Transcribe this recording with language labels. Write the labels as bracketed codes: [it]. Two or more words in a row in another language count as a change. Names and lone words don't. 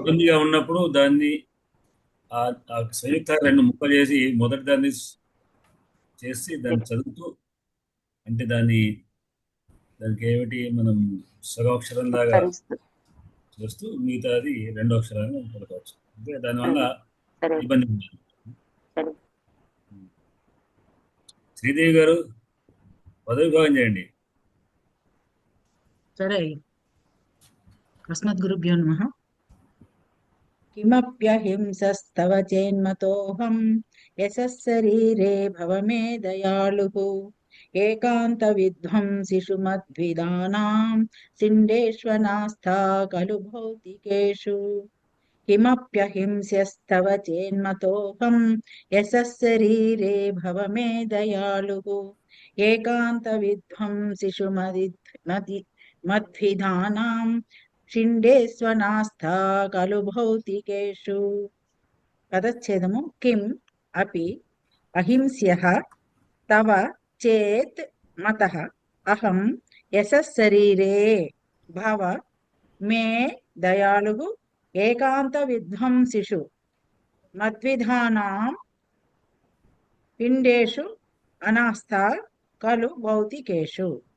[te] ఇబ్బందిగా ఉన్నప్పుడు దాన్ని ఆ సంయుక్త రెండు ముక్కలు చేసి మొదటి దాన్ని చేసి దాన్ని చదువుతూ, అంటే దానికి ఏమిటి మనం సగక్షరం లాగా ఉచ్చరిస్తూ. చేస్తూ మిగతాది రెండో అక్షరాన్ని పలకవచ్చు. అంటే దానివల్ల సరే ఇబ్బంది ఉండదు. సరే. శ్రీదేవి గారు పదవిభాగం చేయండి. [sa] సరే अस्मद्गुरुभ्यो नमः। किमप्यहिंसस्तव चेन्मतोऽहं यशः शरीरे भव मे दयालुः एकान्तविध्वंसिषु मद्विदानां सिण्डेष्वनास्था खलु भौतिकेषु किमप्यहिंस्यस्तव चेन्मतोऽहं यशः शरीरे भव मे दयालुः एकान्तविध्वंसिषु मद्विधानां షిండేస్వనాస్థా ఖలు భౌతికేషు. [te] పదచ్ఛేదము. [sa] కిం అపి అహింస్యః తవ చేత్ మతః అహం యశః శరీరే భవ మే దయాళుః ఏకాంత విధ్వంసిషు మద్విధానాం పిండేషు అనాస్థా ఖలు భౌతికేషు.